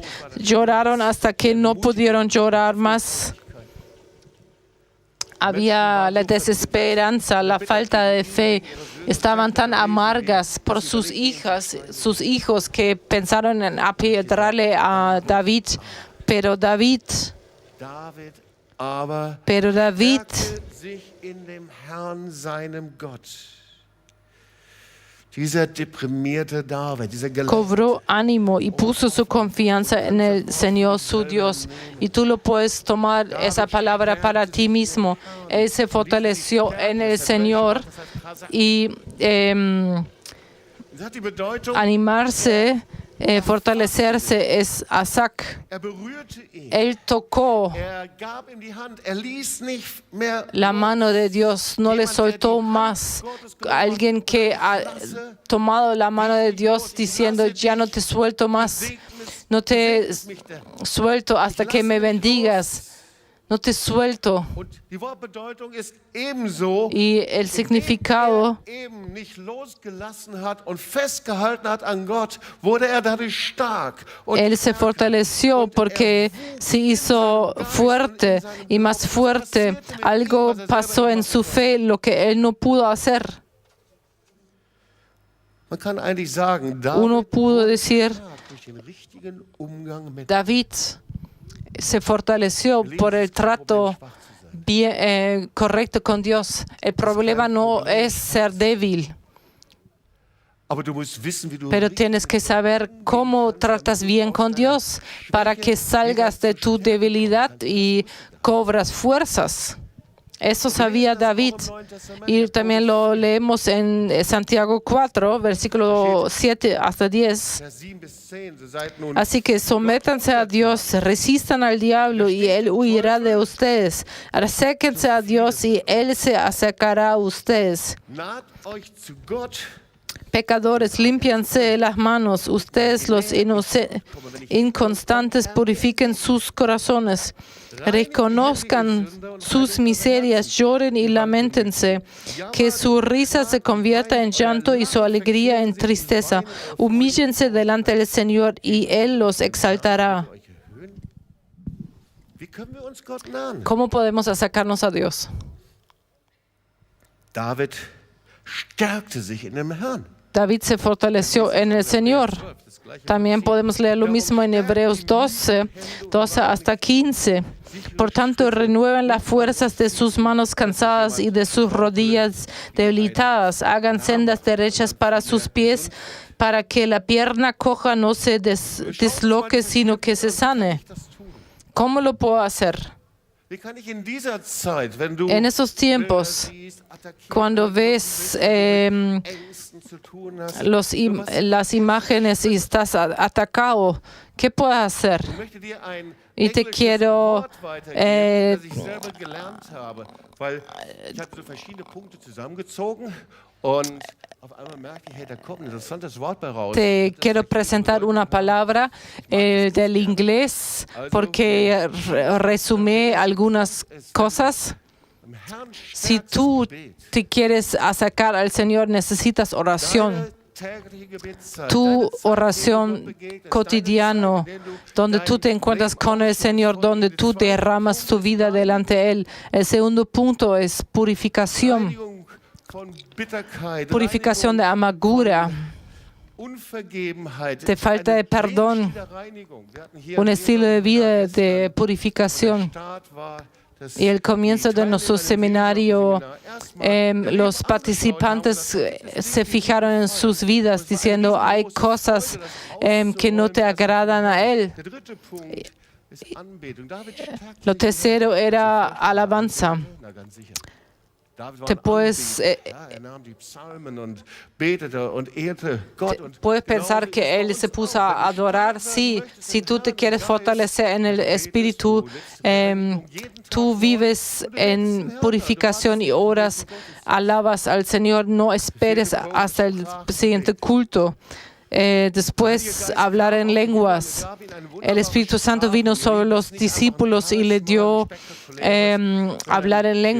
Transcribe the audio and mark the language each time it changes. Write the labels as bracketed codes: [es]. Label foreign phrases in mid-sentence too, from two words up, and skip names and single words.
[es] Lloraron hasta que no pudieron llorar más. había la desesperanza, la falta de fe. Estaban tan amargas por sus hijos que pensaron en apedrearle a David. Pero David [de] stärkte sich in dem Herrn, seinem Gott. Dieser deprimierte David, dieser [es] cobró ánimo y puso su confianza en el Señor su Dios. Y tú lo puedes tomar esa palabra para ti mismo. Él se fortaleció en el Señor y [de] das hat die Bedeutung, [es] animarse, fortalecerse es Asac. [de] berührte ihn. [es] Él tocó [de] Gab ihm die Hand. Ließ nicht mehr [es] la mano de Dios, no le soltó más. Alguien que ha tomado la mano de Dios diciendo, ya no te suelto más, no te suelto hasta que me bendigas, no te suelto. [de] Und die Wortbedeutung ist ebenso, [es] Y el significado, [de] eben nicht losgelassen hat und festgehalten hat an Gott, wurde er dadurch stark. Und [es] él se fortaleció porque se hizo fuerte y más fuerte. Algo pasó en su fe, lo que él no pudo hacer. [de] man kann eigentlich sagen, [es] Uno pudo decir, [de] durch den richtigen Umgang mit [es] David se fortaleció por el trato bien, correcto con Dios. El problema no es ser débil, [de] aber du musst wissen, wie du [es] pero tienes que saber cómo tratas bien con Dios para que salgas de tu debilidad y cobras fuerzas. Eso sabía David. Y también lo leemos en Santiago 4, versículo 7 hasta 10. [de] Vers 7 bis 10, so seid nun [es] Así que sométanse a Dios, resistan al diablo y él huirá de ustedes. Acérquense a Dios y él se acercará a ustedes. [de] naht euch zu Gott. [es] Pecadores, límpianse las manos. Ustedes los inconstantes purifiquen sus corazones. Reconozcan sus miserias, lloren y lamentense. Que su risa se convierta en llanto y su alegría en tristeza. Humíllense delante del Señor y Él los exaltará. [de] Euch erhöhen. Wie können wir uns Gott nahen? [es] ¿Cómo podemos acercarnos a Dios? [de] David stärkte sich in dem Herrn. [es] David se fortaleció en el Señor. También podemos leer lo mismo en Hebreos 12 hasta 15. Por tanto, renueven las fuerzas de sus manos cansadas y de sus rodillas debilitadas. Hagan sendas derechas para sus pies, para que la pierna coja no se desloque, sino que se sane. ¿Cómo lo puedo hacer? [de] Wie kann ich in dieser Zeit, wenn du [es] En esos tiempos, [de] siehst, attackiert [es] cuando ves [de] Ängsten zu tun hast, [es] las imágenes y estás atacado, ¿qué puedes hacer? [de] ich möchte dir ein [es] Y te [de] englisches [es] quiero [de] Wort weitergeben, das ich selber gelernt habe, weil ich habe so verschiedene Punkte zusammengezogen und auf einmal merke ich, hey, da kommt ein interessantes Wort bei raus. [es] Te quiero presentar una palabra del inglés porque resumé algunas cosas. [de] Im Herrn [es] Si [de] stärkt [es] tú [de] das Gebet. [es] te quieres acercar al Señor, necesitas oración. [de] Deine tägliche Gebetszeit, [es] Tu [de] deine Zeit, [es] oración [de] in der du Gott begegnest, [es] cotidiano, [de] deine Zeit, in der du [es] donde tú te [de] dein [es] encuentras [de] Leben [es] con el Señor, donde tú derramas tu vida delante de Él. El segundo punto es purificación, [de] Reinigung von Bitterkeit, [es] purificación de amargura, [de] Unvergebenheit, [es] de falta de [de] eine [es] perdón, [de] Lebensstile der Reinigung. Wir hatten hier [es] un estilo de vida de [de] der [es] purificación. [de] Start war, dass [es] Y el comienzo [de] die [es] de nuestro [de] Teilnehmer im [es] seminario, [de] Seminar [es] los participantes se fijaron en sus vidas diciendo, hay cosas que no te agradan a Él. [de] Der dritte Punkt ist Anbetung. David stärkte [es] Lo [de] sich [es] tercero era alabanza. [de] Na, ganz sicher. David war [es] Te [de] ein [es] puedes, [de] Anbeter. Ja, nahm die Psalmen und betete und ehrte Gott. Und [es] Puedes [de] genau [es] pensar [de] so [es] que [de] ist es bei [es] Él [de] uns [es] se puso [de] auch. [es] a [de] Wenn du [es] adorar. [de] stark [es] Sí, [de] sein möchtest [es] si [de] im [es] tú te [de] Herrn [es] quieres [de] Geist, [es] fortalecer en el [de] betest [es] Espíritu, [de] du, legst jeden Tag [es] tú [de] neu [es] vives [de] und du legst den [es] en [de] Herrn, [es] purificación y oras, alabas al Señor, no esperes hasta el siguiente culto. Después hablar en lenguas. El Espíritu Santo vino sobre los discípulos y le dio hablar en lenguas.